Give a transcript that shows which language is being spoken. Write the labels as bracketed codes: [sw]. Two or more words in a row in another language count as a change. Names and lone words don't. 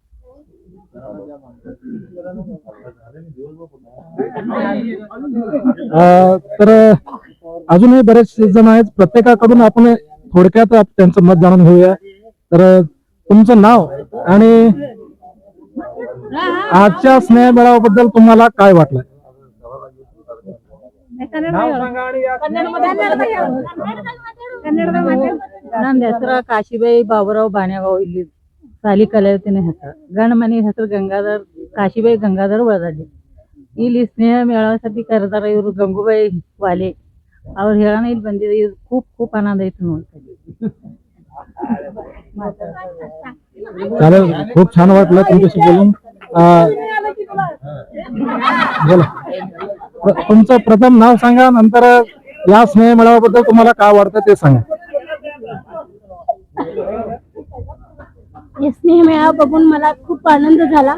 [mr] तर अजूनही बरेच जण आहेत, प्रत्येकाकडून आपण थोडक्यात त्यांचं मत जाणून घेऊया. तर तुमचं नाव आणि आजच्या स्नेह मेळाव्याबद्दल तुम्हाला काय वाटलं? [kn] ನನ್ನ ಹೆಸರು ಕಾಶಿಬಾಯಿ ಬಾಬುರಾವ್ ಬಾಣ್ಯಾಗಾವ್ ಇಲ್ಲಿ ಸಾಲಿ ಕಲಿಯುತ್ತೇನೆ ಹೆಸರು ಗಂಡ ಮನೆ ಹೆಸರು ಗಂಗಾಧರ್ ಕಾಶಿಬಾಯಿ ಗಂಗಾಧರ್ ವಳದಾಡಿ ಇಲ್ಲಿ ಸ್ನೇಹ ಮೇಳಾसाठी ಕರೆದಾರ ಇವರು ಗಂಗೂಬಾಯಿ ವಾಲೆ ಅವ್ರು ಹೇಳೋಣ ಇಲ್ಲಿ ಬಂದಿದೆ ಇದು [mr] खूप आनंद [kn] ಐತಿ ನೋಡ್ತಾ [mr] चालेल, खूप छान वाटलं तुमच्याशी बोलून. बोला, तुमचं प्रथम नाव सांगा, नंतर या स्नेह मेळाव्याबद्दल तुम्हाला काय वाटतं ते सांगा. स्नेह मेळावा बघून मला खूप आनंद झाला.